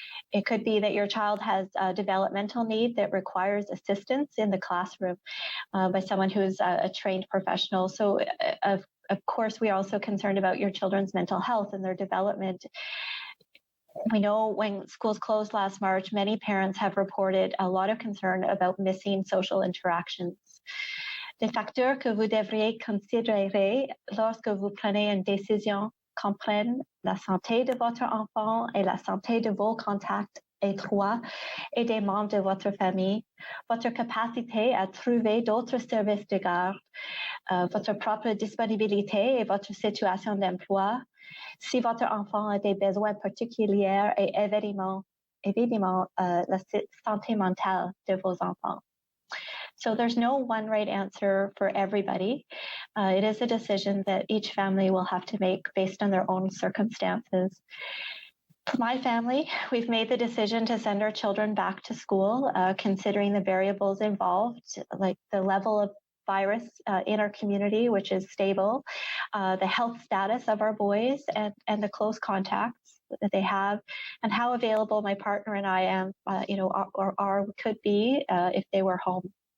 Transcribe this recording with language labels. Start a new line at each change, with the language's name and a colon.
English: It could be that your child has a developmental need that requires assistance in the classroom by someone who's a trained professional. So, of course, we are also concerned about your children's mental health and their development. We know when schools closed last March, many parents have reported a lot of concern about missing social interactions.
French: Les facteurs que vous devriez considérer lorsque vous prenez une décision comprennent la santé de votre enfant et la santé de vos contacts étroits et des membres de votre famille, votre capacité à trouver d'autres services de garde, votre propre disponibilité et votre situation d'emploi, si votre enfant a des besoins particuliers et évidemment la santé mentale de vos enfants.
English: So there's no one right answer for everybody. It is a decision that each family will have to make based on their own circumstances. For my family, we've made the decision to send our children back to school, considering the variables involved, like the level of virus in our community, which is stable, the health status of our boys, and the close contacts that they have, and how available my partner and I am, or could be if they were home.